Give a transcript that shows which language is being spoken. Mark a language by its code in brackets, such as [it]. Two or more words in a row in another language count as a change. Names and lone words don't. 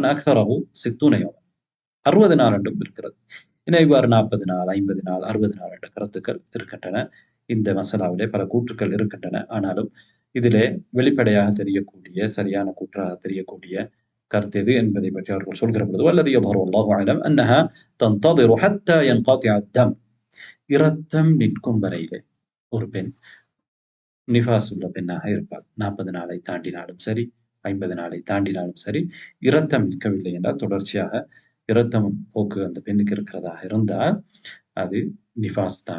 [ar] أكثره 60 يوما, [ta] 60 நாள் என்றும் இருக்கிறது. இவ்வாறு 40 நாள், 50 நாள், 60 நாள் என்ற கருத்துக்கள் இருக்கின்றன. இந்த மசாலாவிலே பல கூற்றுக்கள் இருக்கின்றன. ஆனாலும் இதிலே வெளிப்படையாக தெரியக்கூடிய, சரியான கூற்றாக தெரியக்கூடிய கருத்து எது என்பதை பற்றி அவர்கள் சொல்கிற பொழுது, [ar] والذي يظهر والله أعلم أنها تنتظر حتى ينقطع الدم. [ta] இரத்தம் நிற்கும் வரையிலே ஒரு பெண் நிஃபாஸ் உள்ள பெண்ணாக இருப்பாள். 40 நாளை தாண்டினாலும் சரி, 50 நாளை தாண்டினாலும் சரி, இரத்தம் நிற்கவில்லை என்றால், தொடர்ச்சியாக இரத்தம் போக்கு அந்த பெண்ணுக்கு இருக்கிறதாக இருந்தால் அது நிஃபாஸ் தான்.